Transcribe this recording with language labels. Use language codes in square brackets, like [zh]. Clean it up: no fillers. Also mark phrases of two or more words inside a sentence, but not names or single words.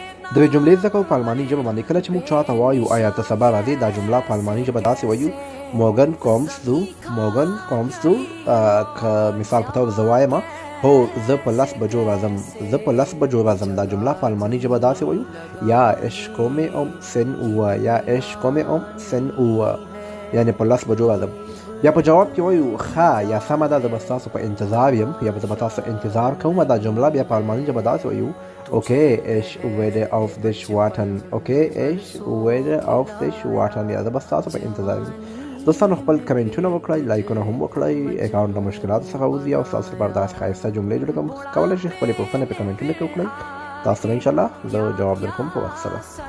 [ps] د یوې جملې زده کوو په الماني ژبه باندې. کله چې موږ چاته وایو آیا ته سبا راځې، دا جمله په الماني ژبه داسې وایو [de] morgen kommst du. [ps] که مثال په توګه زه وایم هو زه په 10 بجو راځم، دا جمله په الماني ژبه داسې وایو یا [de] ich komme um 10 Uhr، [ps] یعنې په 10 بجو راځم. یا په جواب کې وایو ښه یا سمه ده، زه به ستاسو په انتظار یم یا زه به تاسو انتظار کوم. دا جمله بیا په الماني ژبه داسې وایو [de] okay ich werde auf dich warten، [ps] یا زه به ستاسو په انتظار یم. دوستانو خپل کمنټونه وکړئ، لایکونه هم وکړئ. اکاونټ د مشکلاتو څخه وځي او ستاسو لپاره داسې ښایسته جملې جوړ کړم. کولی شئ خپلې پوښتنې په کمنټونو کې وکړئ، تاسو ته انشاءالله زه جواب درکوم په وخت سره.